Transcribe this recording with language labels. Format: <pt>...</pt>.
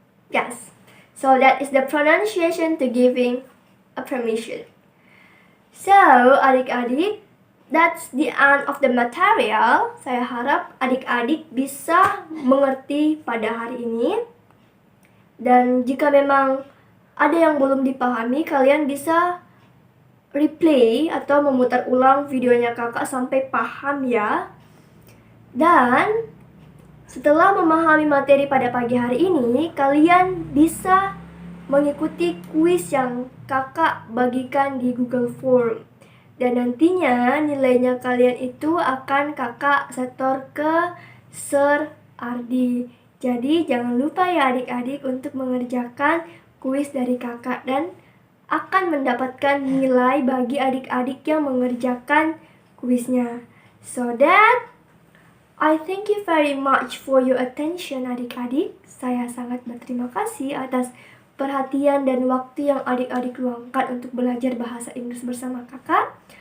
<en>Yes. So that is the pronunciation to giving a permission. So, adik-adik, that's the end of the material.</en> <id>Saya harap adik-adik bisa mengerti pada hari ini. Dan jika memang ada yang belum dipahami, kalian bisa replay atau memutar ulang videonya kakak sampai paham ya. Dan setelah memahami materi pada pagi hari ini, kalian bisa mengikuti kuis yang kakak bagikan di Google Form. Dan nantinya nilainya kalian itu akan kakak setor ke Sir Ardi. Jadi jangan lupa ya adik-adik untuk mengerjakan kuis dari kakak dan akan mendapatkan nilai bagi adik-adik yang mengerjakan kuisnya.</id> <en>So that I thank you very much for your attention adik-adik.</en> <id>Saya sangat berterima kasih atas perhatian dan waktu yang adik-adik luangkan untuk belajar bahasa Inggris bersama kakak.</id>